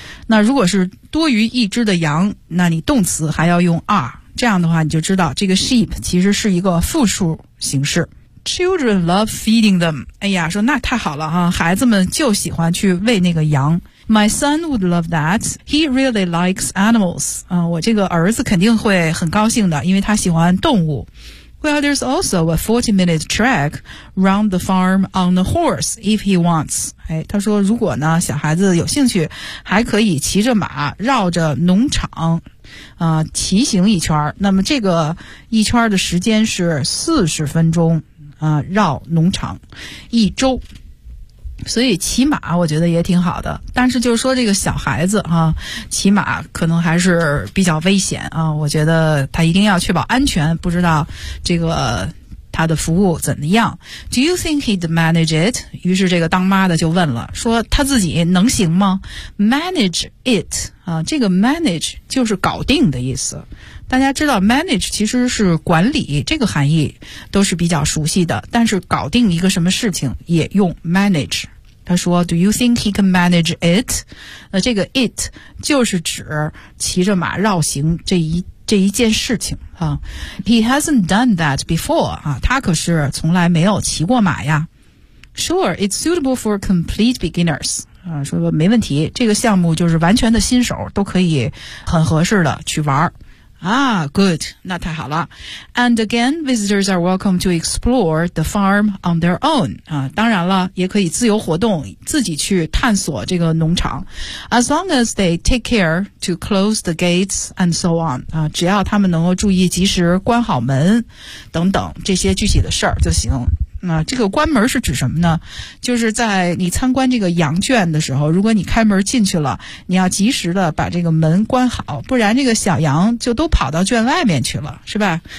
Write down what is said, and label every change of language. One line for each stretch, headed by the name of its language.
Chinese: 那如果是多于一只的羊，那你动词还要用 are， 这样的话你就知道这个 sheep 其实是一个复数形式。
English: Children love feeding them.
Chinese: 哎呀，说那太好了哈，孩子们就喜欢去喂那个羊。
English: My son would love that. He really likes animals.
Chinese: 啊，我这个儿子肯定会很高兴的，因为他喜欢动物。
English: Well, there's also a 40-minute trek round the farm on the horse if he wants.
Chinese: 哎，他说如果呢小孩子有兴趣，还可以骑着马绕着农场，骑行一圈。那么这个一圈的时间是40分钟，绕农场一周。所以骑马我觉得也挺好的，但是就是说这个小孩子啊，骑马可能还是比较危险啊，我觉得他一定要确保安全，不知道这个他的服务怎么样。
English: Do you think he'd manage it?
Chinese: 于是这个当妈的就问了，说他自己能行吗？ Manage it 啊，这个 manage 就是搞定的意思，大家知道 manage 其实是管理，这个含义都是比较熟悉的，但是搞定一个什么事情也用 manage。他说
English: Do you think he can manage it?
Chinese: 那这个 it 就是指骑着马绕行这一件事情啊。
English: He hasn't done that before
Chinese: 啊，他可是从来没有骑过马呀。
English: Sure, it's suitable for complete beginners
Chinese: 啊，说没问题，这个项目就是完全的新手都可以很合适的去玩儿。啊 ,good, 那太好了。
English: And again, visitors are welcome to explore the farm on their own.
Chinese: 啊，当然了，也可以自由活动，自己去探索这个农场。
English: As long as they take care to close the gates and so on.
Chinese: 啊，只要他们能够注意及时关好门等等这些具体的事儿就行。那这个关门是指什么呢？就是在你参观这个羊圈的时候，如果你开门进去了，你要及时的把这个门关好，不然这个小羊就都跑到圈外面去了，是吧？